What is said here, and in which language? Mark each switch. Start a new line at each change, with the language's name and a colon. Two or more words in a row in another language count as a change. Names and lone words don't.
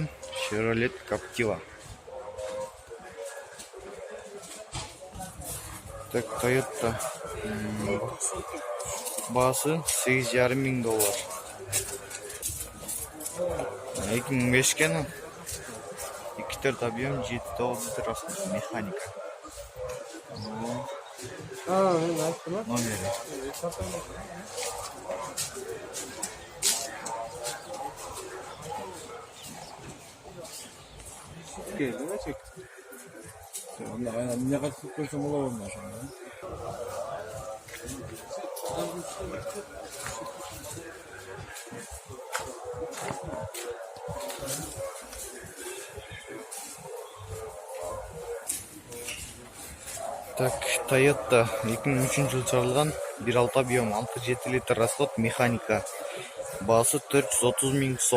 Kyrgyz: Chevrolet Captiva. Так, Toyota баасы $8,500. 2005 экен.
Russian: 2-4 объем 7-9 литр расход, механика.
Kyrgyz: Номери.
Russian: Мне кажется, только малого нашего.
Kyrgyz: Так, Toyota 2003-жылы чыгарылган, 1.6
Russian: объем 6-7 литр расход, механика.
Kyrgyz: Баасы $430,000 сом.